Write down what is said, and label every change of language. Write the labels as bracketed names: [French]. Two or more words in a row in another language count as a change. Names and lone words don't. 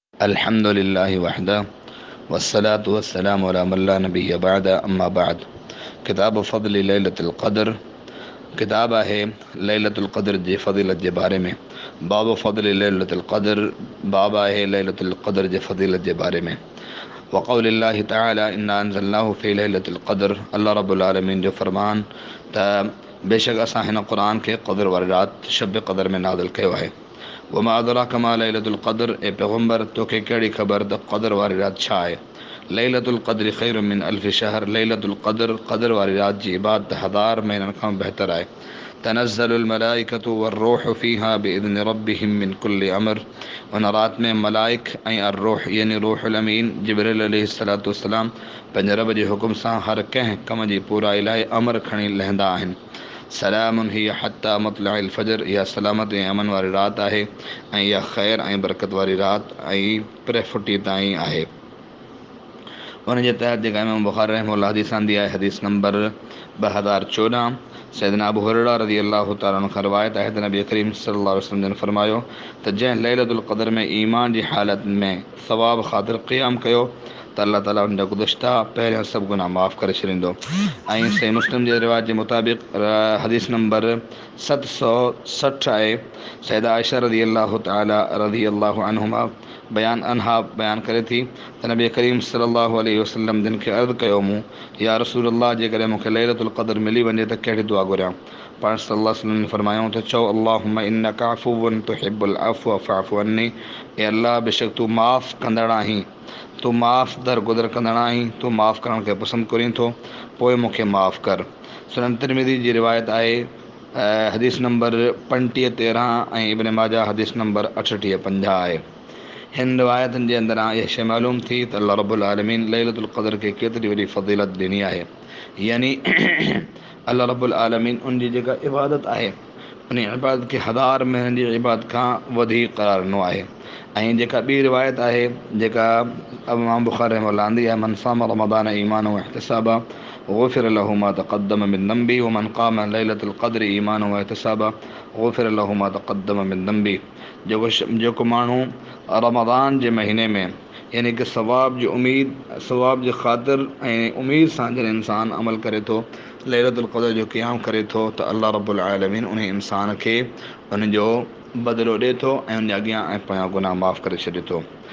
[Arabic] الحمد لله وحده والصلاة والسلام على من لا نبي بعده أما بعد. كتاب فضل ليلة القدر [Sindhi] किताब है [Arabic] ليلة القدر [Sindhi] जे फ़ज़ीलत जे बारे में। [Arabic] باب فضل ليلة القدر [Sindhi] बाब है [Arabic] ليلة القدر [Sindhi] जे फ़ज़ीलत जे बारे में। [Arabic] وقول الله تعالى إنا أنزلناه في ليلة القدر, [Sindhi] अल्लाह [Arabic] رب العالمين [Sindhi] जो फरमान त बेशक असां हिन क़ुरान खे क़द्र वारी राति शब क़द्र में नाज़िल कयो आहे। [Arabic] وما أدراك ما ليلة القدر, [Sindhi] ए पैगम्बर तोखे कहिड़ी ख़बर त क़द्र वारी राति छा आहे। [Arabic] ليلة القدر خير من ألف شهر, ليلة القدر [Sindhi] क़द्र वारी राति जी इबादत हज़ार महीननि खां बहितर आहे। [Arabic] تنزل الملائكة والروح فيها بإذن ربهم من كل أمر, [Sindhi] उन राति में मलाइक ऐं अर्रूह यानी रूहुल अमीन जिब्रील [Arabic] عليه الصلاة والسلام [Sindhi] पंहिंजे रब जे हुकुम सां हर कंहिं कम जी पूराई लाइ अमर खणी लहंदा आहिनि। [Arabic] سلام هي حتى مطلع الفجر, [Sindhi] इहा सलामत ऐं अमन वारी राति आहे ऐं इहा ख़ैर ऐं बरकत वारी राति ऐं प्रफुटी ताईं आहे। उन जे तहत जेका इमाम बुख़ारी रहमहुल्लाह हदीस आंदी आहे, हदीस नंबर 2014, सैयदना अबू हुरैरा [Arabic] رضي الله تعالى عنه [Sindhi] खां रिवायत आहे त नबी करीम [Arabic] صلى الله عليه وسلم [Sindhi] ने फरमायो त जंहिं [Arabic] ليلة القدر [Sindhi] में ईमान जी हालत में सवाब ख़ातिर क़ियाम कयो त अल्लाह ताला उन जा गुज़िश्ता पहिरियां सभु गुनाह माफ़ करे छॾींदो। ऐं सही मुस्लिम जे रिवायत जे मुताबिक़ हदीस नंबर 760 आहे। सैयदा आयशा [Arabic] رضي الله عنها [Sindhi] बयान करे थी त नबी करीम [Arabic] صلى الله عليه وسلم [Sindhi] जिन खे अर्ज़ु कयो मूं, [Arabic] يا رسول الله [Sindhi] जेकॾहिं मूंखे [Arabic] ليلة القدر [Sindhi] मिली वञे त कहिड़ी दुआ घुरियां। पाण [Arabic] صلى الله عليه وسلم [Sindhi] ने फरमायूं त चओ [Arabic] اللهم إنك عفو تحب العفو فاعف عني, [Sindhi] ए अल्लाह बेशक तूं माफ़ कंदड़ आहीं, तूं माफ़ दरगुदर कंदड़ आहीं, तूं माफ़ करण खे पसंदि करीं थो, पोइ मूंखे माफ़ कर। सुनन तिरमिज़ी जी रिवायत आहे हदीस नंबर 3513 ऐं इब्न माजा हदीस नंबर 6850 आहे। हिन रिवायतनि जे अंदरां इहा शइ मालूम थी त अल्लाह [Arabic] رب العالمين ليلة القدر [Sindhi] खे केतिरी वॾी फ़ज़ीलत ॾिनी आहे। यानी अल्लाह [Arabic] رب العالمين [Sindhi] उन जी जेका इबादत आहे उन इबादत खे हज़ार महीननि जी इबादत खां वधीक क़रार ॾिनो आहे। ऐं जेका ॿी रिवायत आहे जेका इमाम बुख़ारी रहमहुल्लाह आंदी आहे, [Arabic] من صام رمضان إيمانا واحتسابا غفر له ما تقدم من ذنبه ومن قام ليلة القدر إيمانا واحتسابا غفر له ما تقدم من ذنبه. [Sindhi] जेको माण्हू रमज़ान जे महीने में यानी कि सवाब जी ख़ातिर ऐं उमीद सां जॾहिं इंसानु अमल करे थो, [Arabic] ليلة القدر [Sindhi] जो क़ियाम करे थो त अल्लाह [Arabic] رب العالمين [Sindhi] उन इंसान खे उन जो बदिलो ॾिए थो ऐं उन अॻियां ऐं पोयां गुनाह माफ़ करे छॾे थो।